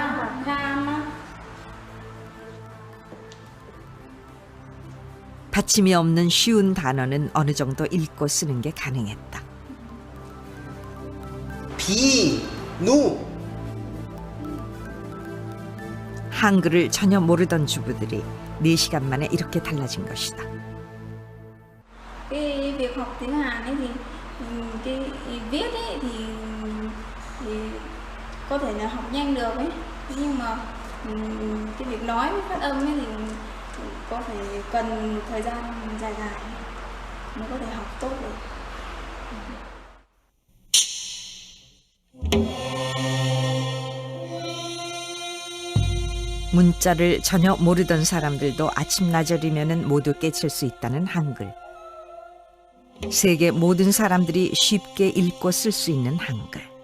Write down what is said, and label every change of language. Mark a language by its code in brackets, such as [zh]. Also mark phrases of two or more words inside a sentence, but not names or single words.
[ko] 받침이 없는 쉬운 단어는 어느 정도 읽고 쓰는 게 가능했다. 비누. 한글을 전혀 모르던 주부들이 4시간 만에 이렇게 달라진 것이다. [vi] Cái việc học tiếng Hàn ấy thì cái viết ấy thì có thể là học nhanh được ấy, nhưng mà cái việc nói với phát âm ấy thì có phải cần một thời gian dài dài mới có thể học tốt được. [ko] 문자를 전혀 모르던 사람들도 아침나절이면 모두 깨칠 수 있다는 한글. 세계 모든 사람들이 쉽게 읽고 쓸 수 있는 한글.